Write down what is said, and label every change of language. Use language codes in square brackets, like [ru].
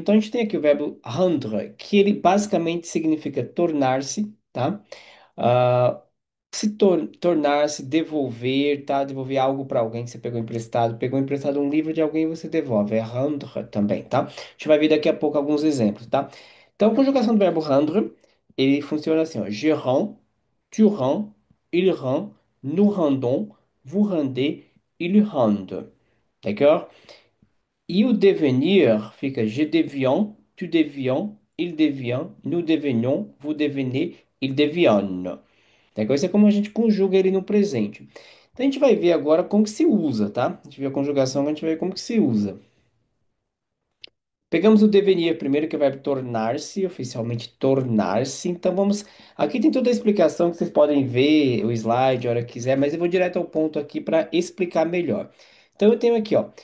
[pt] Então a gente tem aqui o verbo rendre, que ele basicamente significa tornar-se, tá? Ah, tornar-se, devolver, tá? Devolver algo para alguém que você pegou emprestado. Pegou emprestado um livro de alguém, você devolve. É rendre também, tá? A gente vai ver daqui a pouco alguns exemplos, tá? Então, a conjugação do verbo rendre, ele funciona assim, ó. [fr] Je rends, tu rends, il rend, nous rendons, vous rendez, il rende. D'accord? [pt] E o devenir fica [fr] je deviens, tu deviens, il devient, nous devenons, vous devenez, ils deviennent. [pt] Então, isso é como a gente conjuga ele no presente. Então, a gente vai ver agora como que se usa, tá? A gente vê a conjugação, a gente vai ver como que se usa. Pegamos o devenir primeiro, que é o verbo tornar-se, oficialmente tornar-se. Então vamos. Aqui tem toda a explicação que vocês podem ver o slide a hora que quiser, mas eu vou direto ao ponto aqui para explicar melhor. Então eu tenho aqui, ó.